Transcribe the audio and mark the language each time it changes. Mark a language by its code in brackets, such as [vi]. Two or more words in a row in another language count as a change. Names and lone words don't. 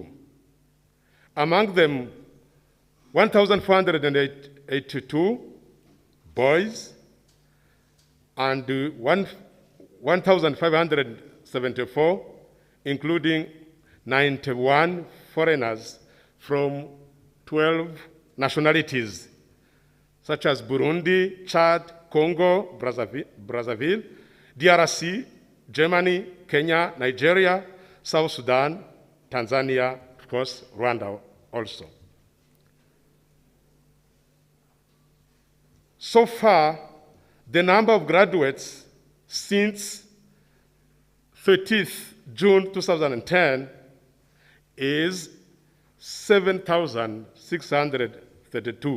[en] Among them, 1,482 boys and 1,574, including 91 foreigners from 12 nationalities, such as Burundi, Chad, Congo, Brazzaville, DRC, Germany, Kenya, Nigeria, South Sudan, Tanzania, of course, Rwanda also. So far, the number of graduates since 30th June 2010 is 7,632.